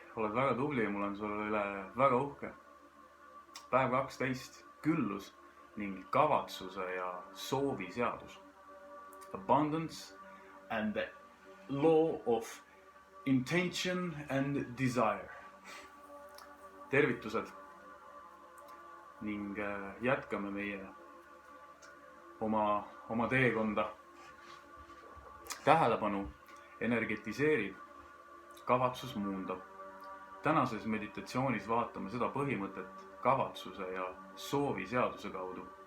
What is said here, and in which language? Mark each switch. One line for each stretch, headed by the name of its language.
Estonian: Oled väga tubli ja mul on sulle üle väga uhke. Päev 12. Küllus ning kavatsuse ja soovi seadus.
English: Abundance and the law of intention and desire.
Estonian: Tervitused ning jätkame meie oma teekonda. Tähelepanu energetiseerib, kavatsus muundab. Tänases meditatsioonis vaatame seda põhimõtet kavatsuse ja soovi seaduse kaudu.